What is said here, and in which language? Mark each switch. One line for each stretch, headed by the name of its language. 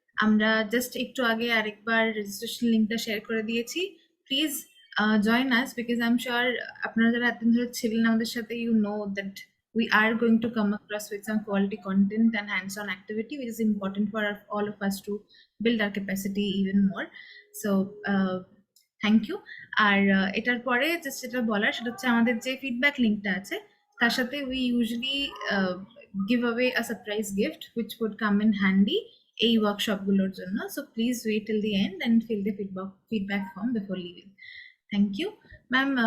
Bangla: আমরা জাস্ট একটু আগে আরেকবার রেজিস্ট্রেশন লিংকটা শেয়ার করে দিয়েছি।
English: please join us, because I am sure
Bangla: আপনারা যারা এতদিন ধরে ছিলেন আমাদের সাথে,
English: You know that we are going to come across with some quality content and hands-on activity, which is important for all of us to build our capacity even more. So thank you.
Bangla: আর এটার পরে just যেটা বলার সেটা হচ্ছে আমাদের যে feedback লিঙ্কটা আছে তার সাথে
English: we usually give away a surprise gift which would come in handy
Bangla: এই ওয়ার্কশপগুলোর জন্য।
English: So please wait till the end and fill the feedback form before leaving. Thank you ma'am.